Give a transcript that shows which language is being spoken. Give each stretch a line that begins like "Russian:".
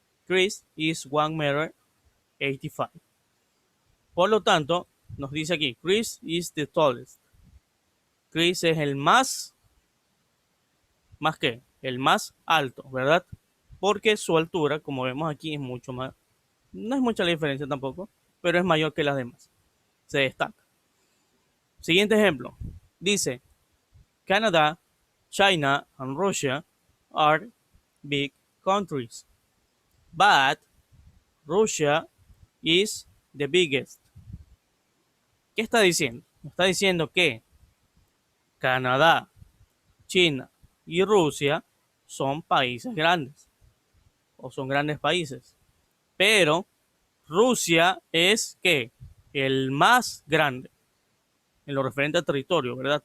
English: Chris is 1 meter 85.
Spanish: Por lo tanto, nos dice aquí,
English: Chris is the tallest.
Spanish: Chris es el ¿más qué? El más alto, ¿verdad? Porque su altura, como vemos aquí, es mucho más, no es mucha la diferencia tampoco, pero es mayor que las demás. Se destaca. Siguiente ejemplo.
English: Dice, Canada, China, and Russia are big countries, but Russia is the biggest.
Spanish: ¿Qué está diciendo? Está diciendo que Canadá, China y Rusia son países grandes o son grandes países, pero Rusia es ¿qué? El más grande en lo referente a territorio, ¿verdad?